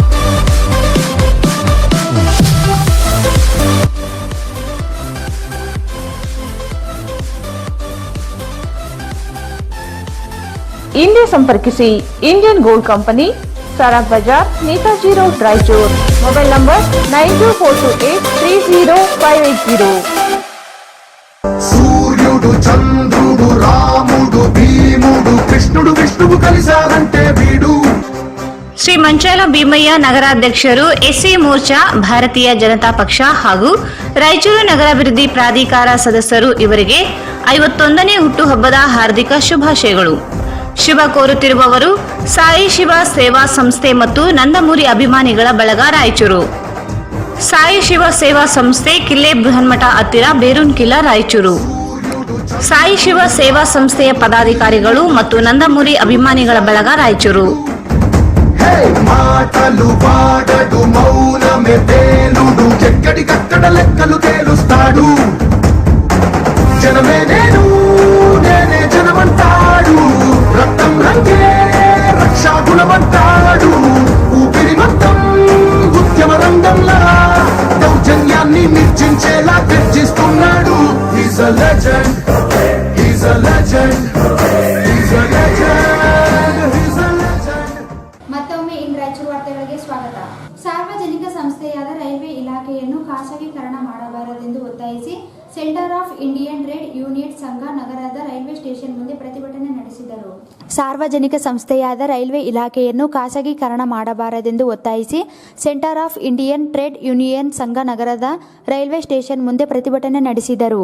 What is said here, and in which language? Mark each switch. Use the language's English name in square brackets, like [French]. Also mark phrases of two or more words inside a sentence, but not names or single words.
[Kannada] ಇಂದೇ ಸಂಪರ್ಕಿಸಿ ಇಂಡಿಯನ್ ಗೋಲ್ಡ್ ಕಂಪನಿ, ಸಾರಾಗ್ ಬಜಾರ್, ನೇತಾಜಿ ರೋಡ್, ರಾಯಚೂರ್. [English] mobile number [Kannada] 9242830580. [Telugu] సూర్యుడు చంద్రుడు రాముడు భీముడు కృష్ణుడు విష్ణువు కలిసారంటే వీడు. [Kannada] ಶ್ರೀ ಮಂಚಾಲ ಭೀಮಯ್ಯ ನಗರಾಧ್ಯಕ್ಷರು, ಎಸ್ಸಿ ಮೋರ್ಚಾ, ಭಾರತೀಯ ಜನತಾ ಪಕ್ಷ ಹಾಗೂ ರಾಯಚೂರು ನಗರಾಭಿವೃದ್ಧಿ ಪ್ರಾಧಿಕಾರ ಸದಸ್ಯರು ಇವರಿಗೆ 51ನೇ ಹುಟ್ಟುಹಬ್ಬದ ಹಾರ್ದಿಕ ಶುಭಾಶಯಗಳು. ಶುಭ ಕೋರುತ್ತಿರುವವರು ಸಾಯಿ ಶಿವ ಸೇವಾ ಸಂಸ್ಥೆ ಮತ್ತು ನಂದಮೂರಿ ಅಭಿಮಾನಿಗಳ ಬಳಗ, ರಾಯಚೂರು. ಸಾಯಿ ಶಿವ ಸೇವಾ ಸಂಸ್ಥೆ, ಕಿಲ್ಲೆ ಬೃಹನ್ಮಠ ಹತ್ತಿರ, ಬೇರೂನ್ ಕಿಲ್ಲಾ, ರಾಯಚೂರು. ಸಾಯಿ ಶಿವ ಸೇವಾ ಸಂಸ್ಥೆಯ ಪದಾಧಿಕಾರಿಗಳು ಮತ್ತು ನಂದಮೂರಿ ಅಭಿಮಾನಿಗಳ ಬಳಗ, ರಾಯಚೂರು. [Telugu] మాటలు వాడడు మౌనమే తేలుడు, ఎక్కడికక్కడ లెక్కలు తేలుస్తాడు. జనమే నేను, నేనే జనమంటాడు. రక్తం రంగే రక్షాగుణమంటాడు. ఊపిరి మొత్తం ఉద్యమ రంగంలా దౌర్జన్యాన్ని నిర్జించేలా గర్జిస్తున్నాడు. [English] He's a legend, he's a legend, he's a legend, he's a legend. [Kannada] ಮತ್ತೊಮ್ಮೆ ಇಂದು ರಾಯಚೂರು ವಾರ್ತೆಗಳಿಗೆ ಸ್ವಾಗತ. ಸಾರ್ವಜನಿಕ ಸಂಸ್ಥೆಯಾದ ರೈಲ್ವೆ ಇಲಾಖೆಯನ್ನು ಖಾಸಗೀಕರಣ ಮಾಡಬಾರದೆಂದು ಒತ್ತಾಯಿಸಿ ಸೆಂಟರ್ ಆಫ್ ಇಂಡಿಯನ್ ಟ್ರೇಡ್ ಯೂನಿಯನ್ ಸಂಘ ನಗರದ [English] railway station [Kannada] ಮುಂದೆ ಪ್ರತಿಭಟನೆ ನಡೆಸಿದರು. ಸಾರ್ವಜನಿಕ ಸಂಸ್ಥೆಯಾದ ರೈಲ್ವೆ ಇಲಾಖೆಯನ್ನು ಖಾಸಗೀಕರಣ ಮಾಡಬಾರದೆಂದು ಒತ್ತಾಯಿಸಿ ಸೆಂಟರ್ ಆಫ್ ಇಂಡಿಯನ್ ಟ್ರೇಡ್ ಯೂನಿಯನ್ ಸಂಘ ನಗರದ [English] railway station [Kannada] ಮುಂದೆ ಪ್ರತಿಭಟನೆ ನಡೆಸಿದರು.